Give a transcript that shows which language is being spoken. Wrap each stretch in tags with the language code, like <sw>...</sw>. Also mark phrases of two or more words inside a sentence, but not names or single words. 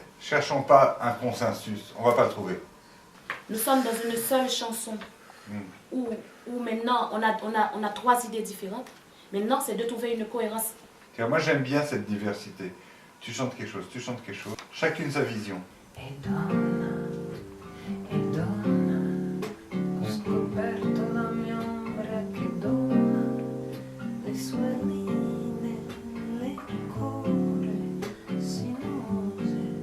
<fr>Cherchons pas un consensus, on va pas le trouver. Nous sommes dans une seule chanson où maintenant on a trois idées différentes. Maintenant, c'est de trouver une cohérence. Car moi, j'aime bien cette diversité. Tu chantes quelque chose, chacune sa vision.</fr> <it>E donna, ho scoperto la mia ombra che dona le sue linee, le core sinuose.</it>